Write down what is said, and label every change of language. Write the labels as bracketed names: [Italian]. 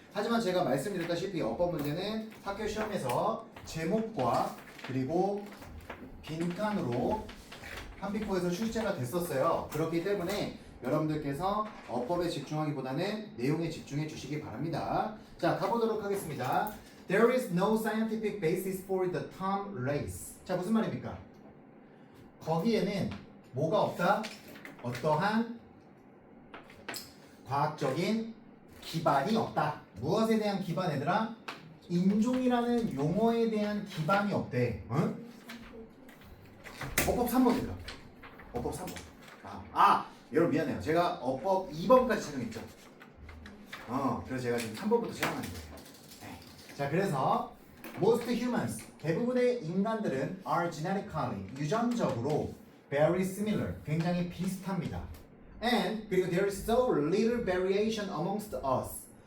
[Korean] 하지만 제가 말씀드렸다시피 어법 문제는 학교 시험에서 제목과 그리고 빈칸으로 한비코에서 출제가 됐었어요. 그렇기 때문에 여러분들께서 어법에 집중하기보다는 내용에 집중해 주시기 바랍니다. 자, 가보도록 하겠습니다. [English] There is no scientific basis for the term race. [Korean] 자, 무슨 말입니까? 거기에는 뭐가 없다? 어떠한 과학적인 기반이 없다. 무엇에 대한 기반, 얘들아? 인종이라는 용어에 대한 기반이 없대. 응? 어법 3번 얘들아. 어법 3번. 여러분 미안해요. 제가 어법 2번까지 착용했죠. 그래서 제가 지금 3번부터 착용하는 거예요. 네. 자, 그래서 [English] most humans, [Korean] 대부분의 인간들은 [English] are genetically, [Korean] 유전적으로 [English] very similar, [Korean] 굉장히 비슷합니다. [English] And [Korean] 그리고 [English] there is so little variation amongst us.